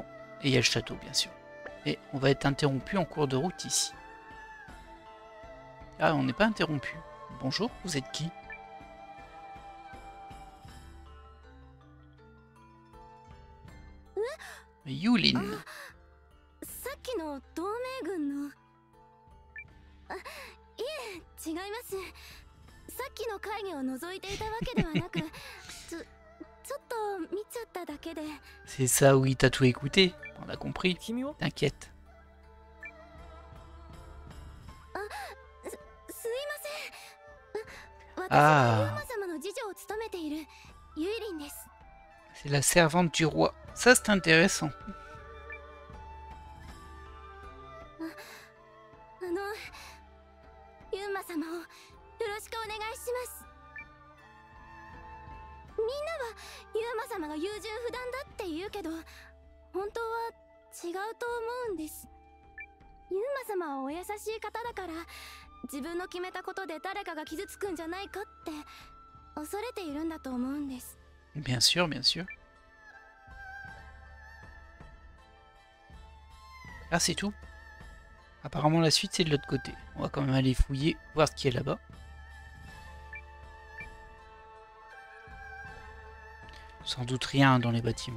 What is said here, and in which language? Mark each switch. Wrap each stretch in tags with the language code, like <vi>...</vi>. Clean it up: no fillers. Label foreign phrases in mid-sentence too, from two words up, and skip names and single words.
<fr>Et il y a le château, bien sûr. Et on va être interrompu en cours de route ici. Ah, on n'est pas interrompu. Bonjour, vous êtes qui? Yulin.</fr> <ja>さっきの同盟軍のあ、いえ違います。さっきの会議を覗いていたわけではなくちょっと見ちゃっただけで。</ja> <fr>C'est ça, oui, t'as tout écouté. On a compris. T'inquiète.</fr> <ja>すいません。私はユー</ja> <fr>Ah,</fr> <ja>マ様の次女を務めているユイリンです。</ja> <fr>c'est la servante du roi. Ça, c'est intéressant.</fr> <ja>ユンマ様をよろしくお願いします。みんなはユンマ様が優柔不断だって言うけど、本当は違うと思うんです。ユンマ様はお優しい方だから、自分の決めたことで誰かが傷つくんじゃないかって恐れているんだと思うんです。</ja> <fr>Bien sûr, bien sûr. Ah, c'est tout. Apparemment, la suite, c'est de l'autre côté. On va quand même aller fouiller, voir ce qu'il y a là-bas. Sans doute rien dans les bâtiments.</fr>